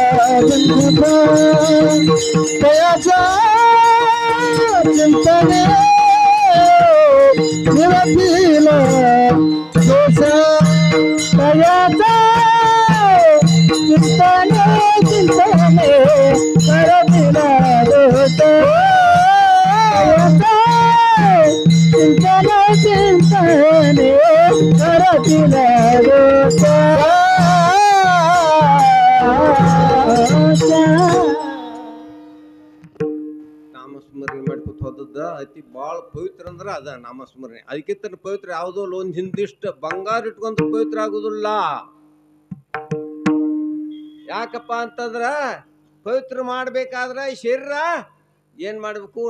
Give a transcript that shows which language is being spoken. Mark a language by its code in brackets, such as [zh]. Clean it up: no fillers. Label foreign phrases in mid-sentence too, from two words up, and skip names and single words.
[mr] दयाचा चिंतने निरादिला दोष दयाचा चिंतने निरादिला दोष चिंतने करतिला दोष [kn] ನಾಮಸ್ಮರಣೆ ಮಾಡ್ಕೊತ ಹೋದದ್ದ ಅತಿ ಭಾಳ ಪವಿತ್ರ ಅಂದ್ರೆ ಅದ ನಾಮಸ್ಮರಣೆ. ಅದಕ್ಕಿಂತ ಪವಿತ್ರ ಯಾವುದೋ ಒಂದು ಹಿಂದಿಷ್ಟು ಬಂಗಾರ ಇಟ್ಕೊಂತ ಪವಿತ್ರ ಆಗುದಿಲ್ಲ. ಯಾಕಪ್ಪ ಅಂತಂದ್ರ ಪವಿತ್ರ ಮಾಡ್ಬೇಕಾದ್ರೆ ಶರೀರ ಏನ್ ಮಾಡ್ಬೇಕು?